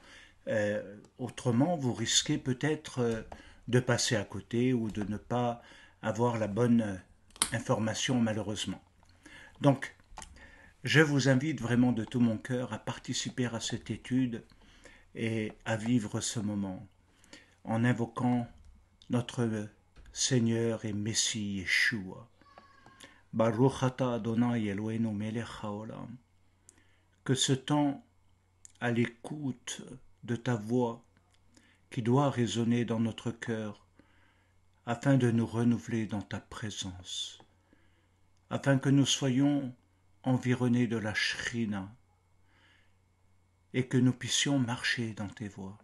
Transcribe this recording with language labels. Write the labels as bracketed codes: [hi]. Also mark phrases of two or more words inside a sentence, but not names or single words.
[fr] Autrement, vous risquez peut-être de passer à côté ou de ne pas avoir la bonne information malheureusement. Donc, je vous invite vraiment de tout mon cœur à participer à cette étude et à vivre ce moment en invoquant notre Seigneur et Messie Yeshua. [he] ברוך אתה אדוני אלוהינו מלך העולם. [fr] Que ce temps à l'écoute de ta voix qui doit résonner dans notre cœur afin de nous renouveler dans ta présence, afin que nous soyons environnés de la Shrina et que nous puissions marcher dans tes voies.